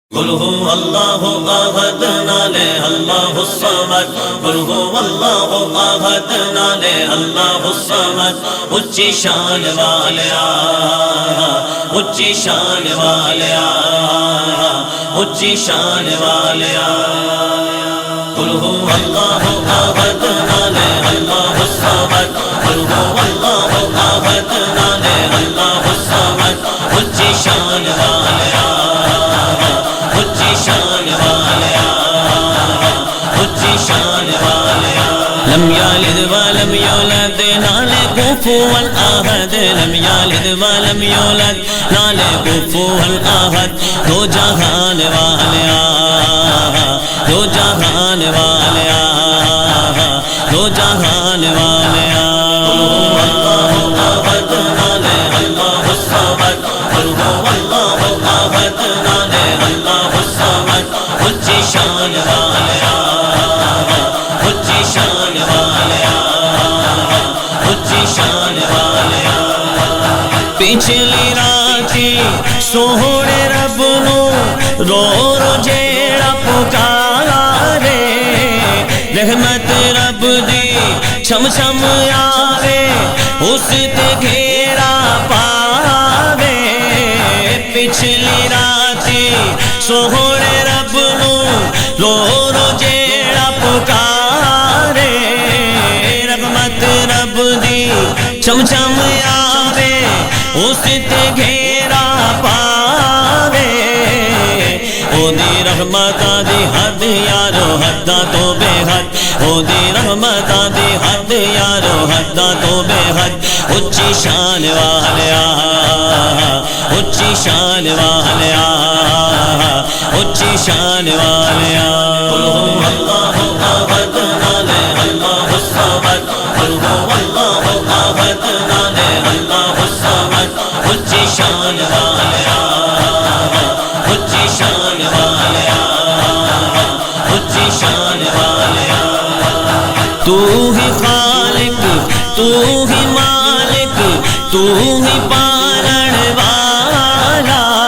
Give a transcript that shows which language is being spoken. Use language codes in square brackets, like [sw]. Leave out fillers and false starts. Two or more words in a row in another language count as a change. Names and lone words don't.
[ar] قل هو الله احد نالے اللہ الصمد قل هو الله احد نالے اللہ الصمد [pa] اونچی شان والیا اونچی شان والیا اونچی شان والیا [ar] قل هو الله احد نالے اللہ الصمد قل هو الله احد نالے اللہ الصمد [pa] اونچی شان والیا [ar] لم يلد ولم يولد نالے كفوا احد لم يلد ولم يولد نالے كفوا احد [pa] دو جہان والیا دو جہان والیا دو جہان والیا [ar] قل هو الله احد نالے اللہ الصمد قل هو الله احد نالے اللہ الصمد [pa] اونچی شان والیا اونچی شان والیا اونچی شان والیا پچھلی راتی سوہنے رب نو رو رو جیڑا پکارے رحمت رب دی چھم چھم آوے اس تے گھیرا پاوے پچھلی راتی سوہنے رب نو رو رو جیڑا پکارے رحمت رب دی چھم چھم آوے اس تے گھیرا پاوے او دی رحمتاں دی حد یارو حداں تو بے حد او دی رحمتاں دی حد یارو حداں تو بے حد اونچی شان والیا اونچی شان والیا اونچی شان والیا [ar] قل هو الله احد نالے اللہ الصمد قل هو الله احد نالے اللہ الصمد [pa] اونچی شان والیا اونچی شان والیا اونچی شان والیا تو ہی خالق تو ہی مالک تو ہی پالن والا